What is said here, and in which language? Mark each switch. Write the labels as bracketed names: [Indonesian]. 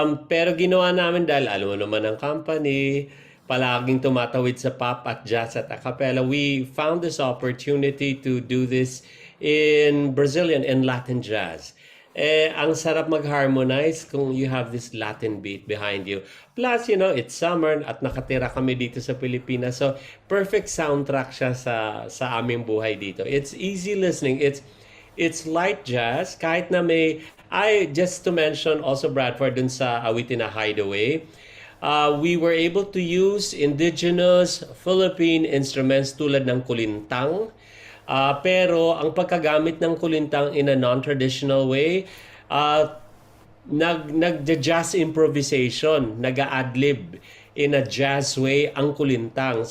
[Filipino] Pero ginawa namin dahil alam mo naman ang company, palaging tumatawid sa pop at jazz at a cappella. [English] We found this opportunity to do this in Brazilian and Latin jazz. [Filipino] Ang sarap mag-harmonize kung [English] you have this Latin beat behind you. Plus, it's summer [Filipino] at nakatira kami dito sa Pilipinas. So, perfect soundtrack siya sa aming buhay dito. [English] It's easy listening. It's light jazz. [Filipino] Kahit na [English] just to mention also Bradford [Filipino] dun sa awitin na [English] Hideaway, we were able to use indigenous Philippine instruments [Filipino] tulad ng [English] kulintang. [Filipino] Pero ang pagkagamit ng kulintang [English] in a non-traditional way, [Filipino] nag-jazz improvisation, nag-adlib [English] in a jazz way [Filipino] ang kulintang.